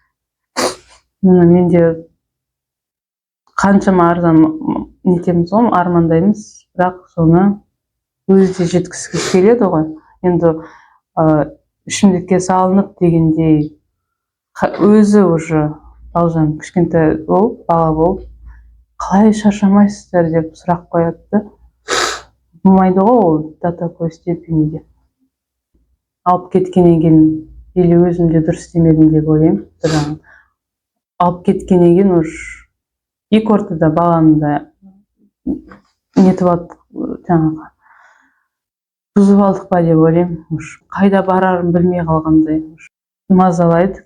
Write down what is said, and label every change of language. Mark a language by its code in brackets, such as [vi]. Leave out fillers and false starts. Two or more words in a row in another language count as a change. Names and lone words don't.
[kk] Менде қаншама арзан нетеміз ғой, армандаймыз, бірақ соны өзі де жеткісі келеді ғой. Енді ішімдікке салынып дегендей, өзі уже Балжан кішкентай болып, бала болып, қалай шаршамайсыздар деп сұрақ қояды. Болмайды ғой ол [ru] до такой степени [kk] деп. алып кеткеннен кейін или өзім де дұрыс істемедім деп ойлаймын. Жаңағы алып кеткеннен кейін уж екі ортада баланы да нетіп алдық, жаңағы бұзып алдық па деп ойлаймын. Уж қайда барарын білмей қалғандай мазалайды.